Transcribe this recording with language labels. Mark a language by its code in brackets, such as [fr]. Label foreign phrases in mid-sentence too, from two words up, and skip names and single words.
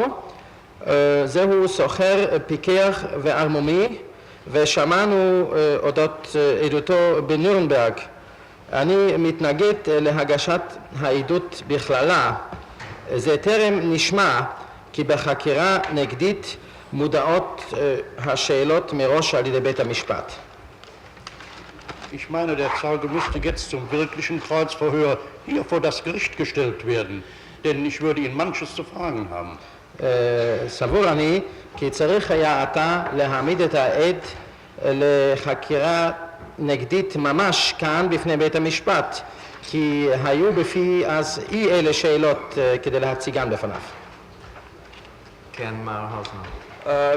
[he] זהו סוחר פיקח וערמומי, ושמענו אודות עדותו בנירנברג. אני מתנגד להגשת העדות בכללה. זה טרם נשמע כי בחקירה נגדית מודעות השאלות מראש על ידי בית המשפט. [de] Ich meine, der Zeuge müsste jetzt zum wirklichen Kreuzverhör hier vor das Gericht gestellt werden, denn ich würde ihn manches zu fragen haben. [he] סבור אני כי צריך היה אתה להעמיד את העד לחקירה נגדית ממש כאן בפני בית המשפט, כי היו בפי אז אי אלה שאלות כדי להציגן בפניו. כן, מר האוזנר.